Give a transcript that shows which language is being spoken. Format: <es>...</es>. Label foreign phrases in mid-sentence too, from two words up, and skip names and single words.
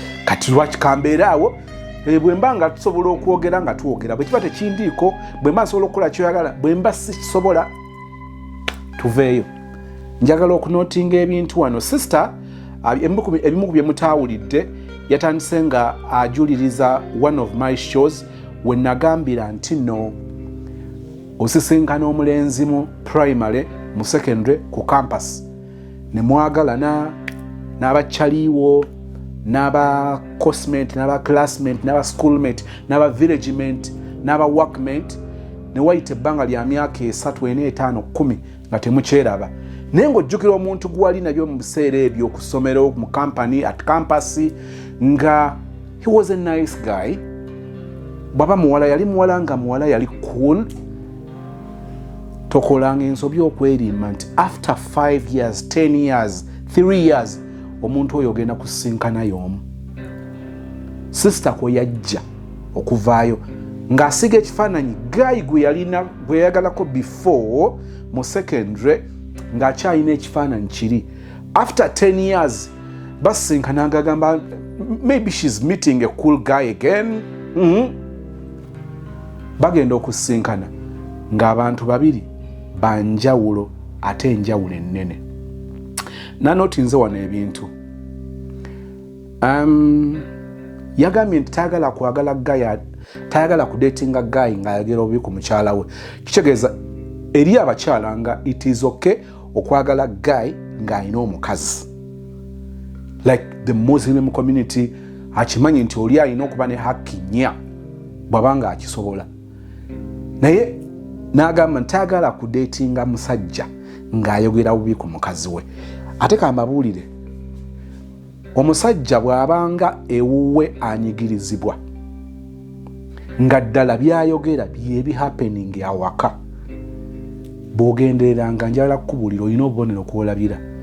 <lg>Kati lwaki kambeera awo? Eh, bwe mba nga tusobola okwogera nga twogera, bwe kiba tekindiiko, bwe mba nsobola okukola kyoyagala, bwe mba sikisobola, tuveeyo. Njagala okunootinga ebintu wano. Sister, ah, ebimu ku bi-, ebimu ku bye mutaawulidde, yatandise nga ajuliriza</lg> <en>one of my shows,</en> <lg>we nagambira nti, "No, osisinkana omulenzi mu primary, mu secondary, ku campus." Ne mwagalana, n'abachaliwo, n'aba cosmate, n'aba classmate, n'aba schoolmate, n'aba villagemate, n'aba workmate, ne wayita ebbanga lya myaka esatu, ena, etaano, kumi, nga temukyeraba. Naye ng'ojjukira omuntu gwali nabyo mu biseera ebyo, ku ssomero, mu company,</lg> <en>at campus,</en> <lg>nga</lg> <en>he was a nice guy.</en> <lg>Bw'aba muwala, yali muwala, nga muwala yali cool. Tokolanga ensobi okwerimba nti</lg> <en>after five years, ten years, three years,</en> <lg>omuntu oyo ogenda kusinkana y'omu. Sister kwe yajja okuvaayo, ng'asiga ekifaananyi guy gwe yalina, gwe yayagalako before mu secondary, ng'akyalina ekifaananyi kiri.</lg> <en>After ten years,</en> <lg>basinkana, ng'agamba,</lg> <en>"Maybe she's meeting a cool guy again." Mhm.</en> <lg>Bagenda okusinkana, ng'abantu babiri banjawulo, ate enjawulo ennene. Nanotinze wano ebintu. Um, yagambye nti tayagala kwagala guy, tayagala kudatinga guy ng'ayogera obubi ku mukyala we. Kitegeeza, eri abakyala nga</lg> <en>it is okay</en> <lg>okwagala guy ng'alina omukazi.</lg> <en>Like the Muslim community,</en> <lg>akimanyi nti oli alina okuba ne hakki nnya bw'aba nga akisobola. Naye n'agamba nti tayagala kudatinga musajja ng'ayogera bubi ku mukazi we. Ate ka mbabuulire, omusajja bw'abanga ewuwe anyigirizibwa, nga ddala by'ayogera bye bihappening awaka, bw'ogendereranga, njagala kukubuulira, olina obubonero kw'olabira.</lg>